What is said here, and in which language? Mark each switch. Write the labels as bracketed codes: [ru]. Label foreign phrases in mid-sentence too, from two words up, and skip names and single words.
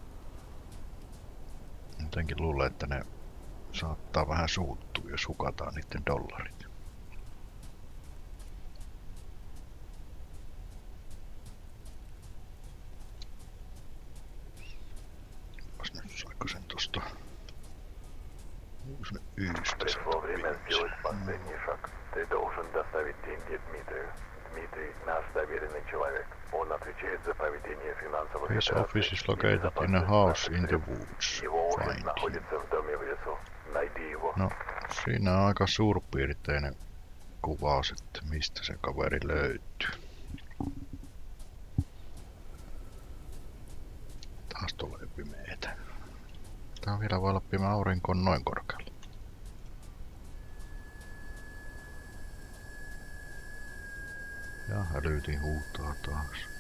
[fi] Jotenkin luulen, että ne saattaa vähän suuttua, jos hukataan niiden dollarit. Nyt saiko sen tosta? Onko se yistä [ru] Пришло время сделать последний шаг. Ты должен доставить деньги Дмитрию. Дмитрий — наш доверенный человек. Он отвечает за проведение финансовых [en] His [ru] операций [en] office is [ru] и [en] located in a [ru] безопасность [en] house [ru] наших [en] in the [ru] средств. [en] woods. [ru] Его офис [en] Find him. [ru] находится в доме в лесу. Найди его. [fi] No, siinä on aika suurpiirteinen kuvaus, että mistä se kaveri löytyy. Taas tulee pimeetä. Tää vielä voi olla pimeä, aurinko on noin korkealla. Ja hälytin huutaa taas.